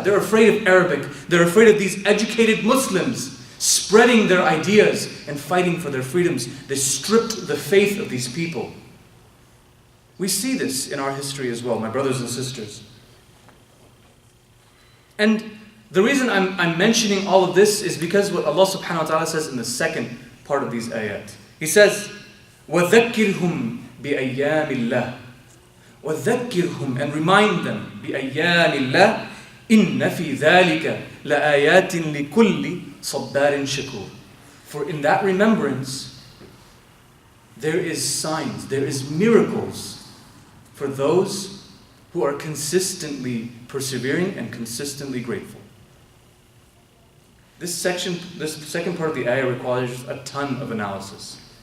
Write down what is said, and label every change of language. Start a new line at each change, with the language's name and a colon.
English: They're afraid of Arabic. They're afraid of these educated Muslims spreading their ideas and fighting for their freedoms. They stripped the faith of these people. We see this in our history as well, my brothers and sisters. And The reason I'm mentioning all of this is because what Allah subhanahu wa ta'ala says in the second part of these ayat. He says,
Arabic: وَذَكِّرْهُمْ بِأَيَّامِ اللَّهِ وَذَكِّرْهُمْ,
English: and remind them,
Arabic: بِأَيَّامِ اللَّهِ إِنَّ فِي ذَلِكَ لَآيَاتٍ لِكُلِّ صَبَّارٍ شَكُورٍ.
English: For in that remembrance, there is signs, there is miracles for those who are consistently persevering and consistently grateful. This second part of the ayah requires a ton of analysis.